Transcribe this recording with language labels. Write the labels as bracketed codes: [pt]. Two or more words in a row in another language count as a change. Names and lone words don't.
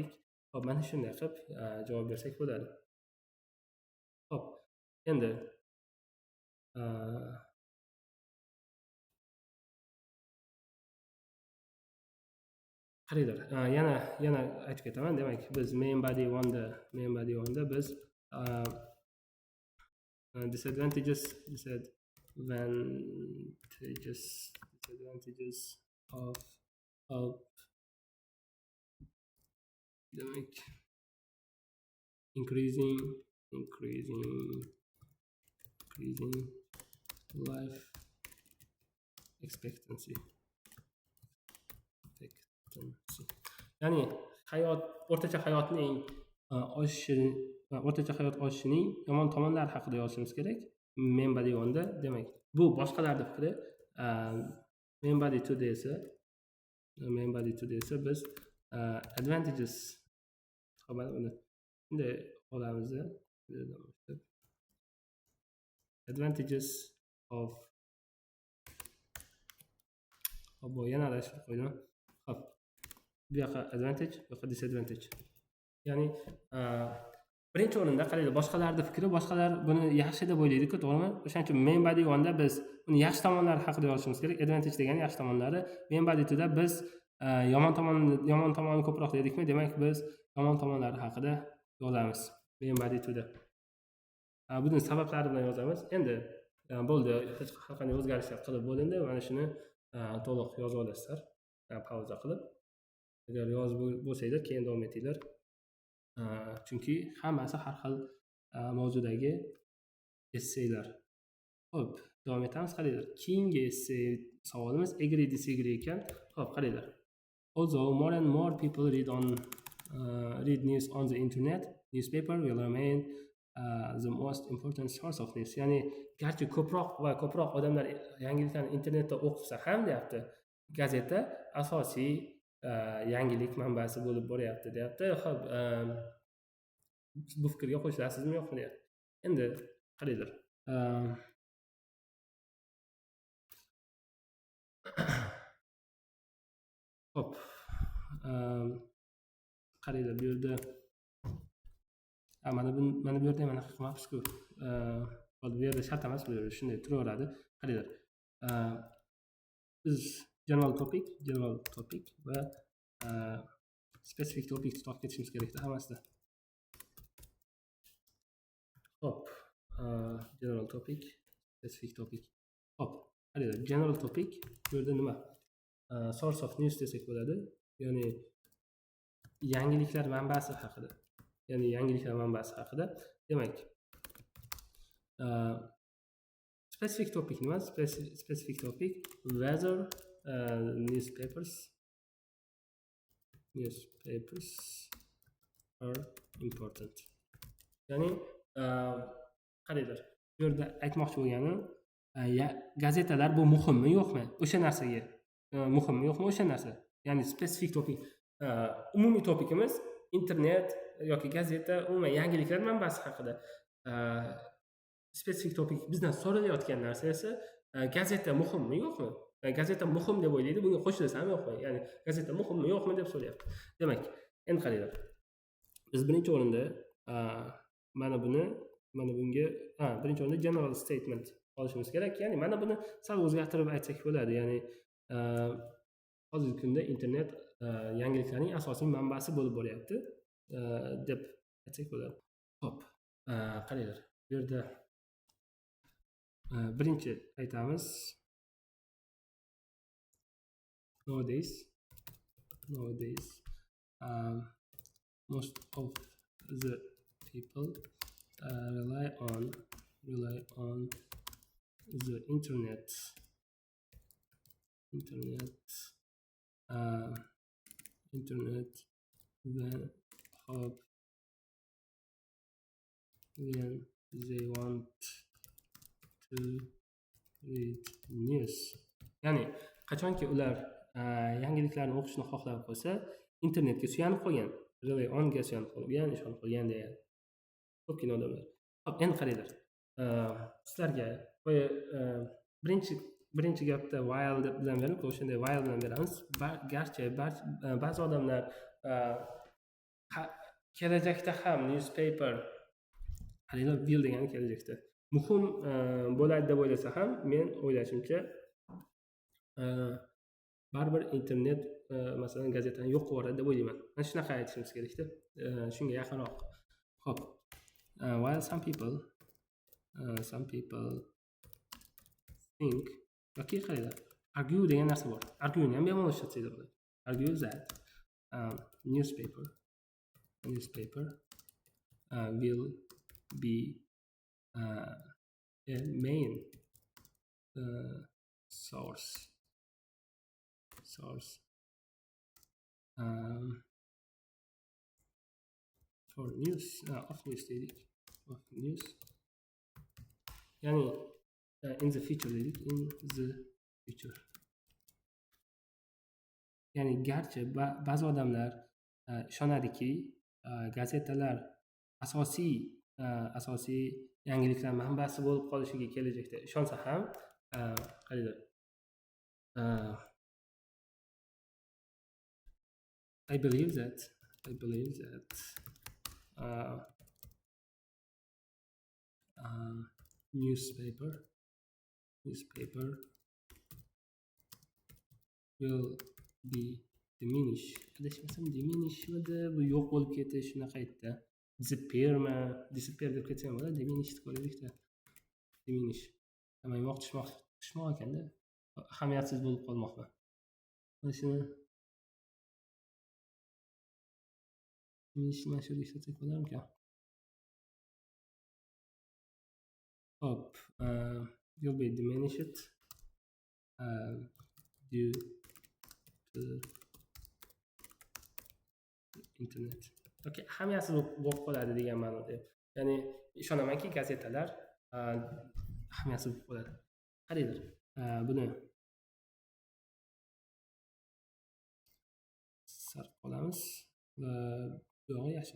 [uz] Hop, mana shunday qilib javob bersak bo'ladi. Hop, endi qaranglar, yana aytib ketaman. Demak, biz [en] main body [uz] 1da biz [en] disadvantages of [uz] demak increasing [en] life expectancy, [uz] ya'ni o'rtacha hayot oshishining yomon tomonlari haqida yozishimiz kerak [en] main body [uz] 1da. Demak, bu boshqalarning fikri. [en] Main body [uz] 2da esa biz advantages uni bunday olamiz. [en] Advantages of [uz] yana adashib qo'ydim. Hop, bu yoqqa advantage, bu yoqqa disadvantage. Ya'ni birinchi o'rinda qaranglar, boshqalarning fikri, boshqalar buni yaxshi deb o'ylaydi-ku, to'g'rimi? O'shaning uchun [en] main body [uz] 1da biz uni yaxshi tomonlari haqida yozishimiz kerak. Advantage degani yaxshi tomonlari. [en] Main body [uz] 2da biz yomon tomonni ko'proq dedikmi? Demak, biz yomon tomonlari haqida yozamiz [en] main body [uz] 2da. Buning sabablari bilan yozamiz. Endi bo'ldi, hech qanday o'zgarishlar qilib bo'lindi. Mana shuni to'liq yozib olasizlar, pauza qilib. Agar yozib bo'lsanglar, keyin davom etinglar. Chunki hammasi har xil mavzudagi essaylar. Hop, davom etamiz. Qaranglar, keyingi essay savolimiz [en] agree disagree [uz] ekan. Hop, qaranglar. [en] Although more and more people read news on the internet, newspaper will remain the most important source of news. [uz] Ya'ni garchi ko'proq odamlar yangiliklarni internetda o'qisa ham deyapti, gazeta asosiy yangilik manbasi bo'lib boryapti deyapti. Hop, bu fikrga qo'shilasizmi yo'qmi deyapti. Endi qaranglar, hop, qaranglar, bu yerda mana bu yerda ham anaqa qilmabsiz-ku. Bu yerda shart emas, bu yerda shunday turaveradi. Qaranglar, biz [en] general topic [uz] va [en] specific topic [uz] topib ketishimiz kerakda hammasida. Hop, [en] general topic, specific topic. [uz] Hop, qaranglar, [en] general topic [uz] bu yerda nima? [en] Source of news [uz] desak bo'ladi. Ya'ni yangiliklar manbasi haqida. Demak, [en] specific topic [uz] nima? [en] Specific topic whether newspapers are important. [uz] Ya'ni qaranglar, bu yerda aytmoqchi bo'lganim, gazetalar bu muhimmi yo'qmi? O'sha narsaga muhimmi yo'qmi o'sha narsa? Ya'ni [en] specific topic [uz] umumiy topikimiz internet yoki gazeta umuman yangiliklar manbasi haqida [en] spesifik topik [uz] bizdan so'ralayotgan narsa esa gazeta muhimmi yo'qmi? Gazeta muhim deb o'ylaydi, bunga qo'shilsa ham yo'qmi? Ya'ni gazeta muhimmi yo'qmi deb so'rayapti. Demak, endi qaranglar. Biz birinchi o'rinda mana bunga birinchi o'rinda general statement olishimiz kerak. Ya'ni mana buni sal o'zgartirib aytsak bo'ladi. Ya'ni hozirgi kunda internet yangiliklarning asosiy manbasi bo'lib boryapti deb aytsak bo'ladi. Xo'p, qaranglar. Bu yerda birinchi aytamiz. [en] Nowadays most of the people rely on the internet when they want to read news. [uz] Ya'ni qachonki ular yangiliklarni o'qishni xohlab qolsa, internetga suyanib qolgan, [en] rely on [uz] ga suyanib qolgan, ishonib qolgan deydi. Ko'pgina odamlar. Xo'p, endi qaranglar. Sizlarga birinchi gapda while deb bilan berib, o'shanda while bilan beramiz. Garchi ba'zi odamlar kelajakda ham newspaper qaranglar, will degani kelajakda muhim bo'ladi deb o'ylasa ham, men o'ylashimcha baribir internet masalan gazetani yo'q qilib yuboradi deb o'ylayman. Mana shunaqa aytishimiz kerakda. Shunga yaqinroq. Xo'p. [en] While some people think [uz] yoki qaranglar, argue degan narsa bor. Argue ni ham bemalol ishlatsangiz bo'ladi. [en] Argue that newspaper will be a main source for news of news. [uz] Yani [en] in the future [uz] yani garchi ba'zi odamlar ishonadiki gazetalar asosiy yangiliklar manbasi bo'lib qolishiga kelajakda ishonsa ham qaranglar, [en] I believe that newspaper will be diminish. [uz] Adashmasam diminish bu yo'q bo'lib ketish, shunaqa aytdi. Disappear deb ketsam bo'ladi, diminish deb qo'yaylikda. Diminish. Tishmoq ekanda. Ahamiyatsiz bo'lib qolmoqda. Mana shuni diminish shu ishlatsak bo'larmikan? Hop, [en] will be diminished due to internet. [uz] Okay, ahamiyatsiz bo'lib qoladi degan ma'noda. Ya'ni ishonamanki gazetalar ahamiyatsiz bo'lib qoladi. Qaranglar, buni sarf qilamiz. Bu yog'i yashil.